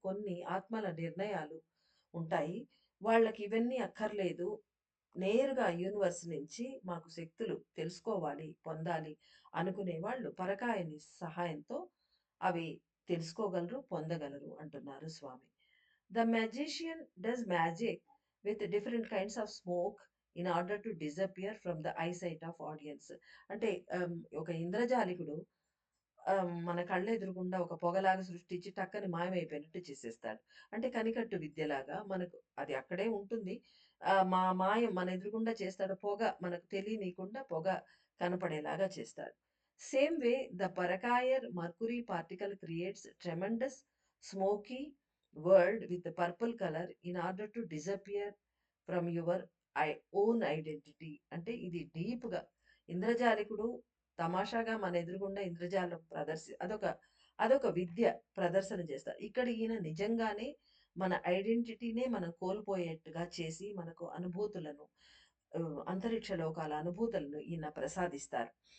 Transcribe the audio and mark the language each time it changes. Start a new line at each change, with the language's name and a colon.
Telugu: కొన్ని ఆత్మల నిర్ణయాలు ఉంటాయి. వాళ్ళకి ఇవన్నీ అక్కర్లేదు. నేరుగా యూనివర్స్ నుంచి మాకు శక్తులు తెలుసుకోవాలి, పొందాలి అనుకునే వాళ్ళు పరకాయని సహాయంతో అవి తెలుసుకోగలరు, పొందగలరు అంటున్నారు స్వామి.
English: The magician does magic with different kinds of smoke in order to disappear from the eyesight of audience.
Telugu: అంటే ఒక ఇంద్రజాలికుడు మన కళ్ళెదురుగుండా ఒక పొగలాగా సృష్టించి టక్కని మాయమైపోయినట్టు చేసేస్తాడు. అంటే కనికట్టు విద్యలాగా మనకు అది అక్కడే ఉంటుంది. మాయం మన ఎదురుగుండా చేస్తాడు. పొగ మనకు తెలియనీయకుండా పొగ కనపడేలాగా చేస్తాడు.
English: Same way, the Parakayer mercury particle creates tremendous smoky world with the purple color in order to disappear from your own identity.
Telugu: అంటే ఇది డీప్గా ఇంద్రజాలికుడు తమాషాగా మన ఎదురుగుండా ఇంద్రజాలం అదొక అదొక విద్య ప్రదర్శన చేస్తారు. ఇక్కడ ఈయన నిజంగానే మన ఐడెంటిటీనే మనం కోల్పోయేట్టుగా చేసి మనకు అనుభూతులను అంతరిక్ష లోకాల అనుభూతులను ఈయన ప్రసాదిస్తారు.